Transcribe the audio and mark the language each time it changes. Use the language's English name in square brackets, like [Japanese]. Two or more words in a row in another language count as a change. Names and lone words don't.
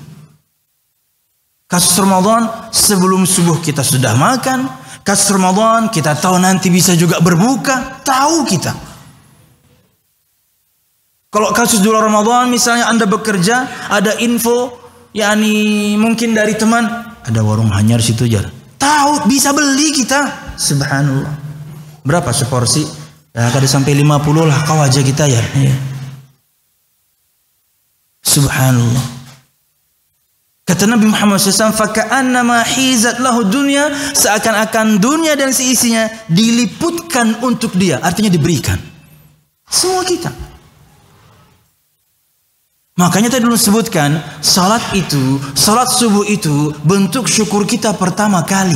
[Indonesian] Kasus Ramadan, sebelum subuh kita sudah makan. Kasus Ramadan, kita tahu nanti bisa juga berbuka. Tahu kita. Kalau kasus di luar Ramadan, misalnya Anda bekerja, ada info, yakni mungkin dari teman, ada warung hanyar situ jar. Tahu, bisa beli kita. Subhanallah. Berapa seporsi? [Banjar] Ya, kada sampai 50 lah kau aja kita ya. [Indonesian] Subhanallah. Kata Nabi Muhammad SAW, [Arabic] "فكأنما حيزت له الدنيا", [Indonesian] seakan-akan dunia dan seisinya diliputkan untuk dia, artinya diberikan. Semua kita. Makanya tadi dulu sebutkan, salat subuh itu bentuk syukur kita pertama kali.